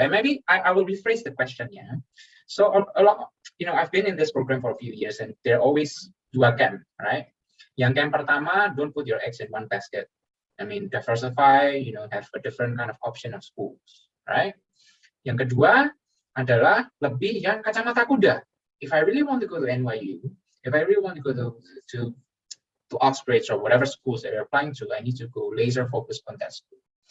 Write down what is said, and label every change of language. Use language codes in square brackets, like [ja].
[en] And maybe I will rephrase the question ya. So a lot, I've been in this program for a few years and there are always dua camp, right? [id] Yang camp pertama, [en] don't put your eggs in one basket. I mean, diversify, have a different kind of option of schools, right? [id] Yang kedua adalah lebih yang kacamata kuda. [en] If I really want to go to NYU, if I really want to go to Oxbridge or whatever schools that you're applying to, I need to go laser focused on that school.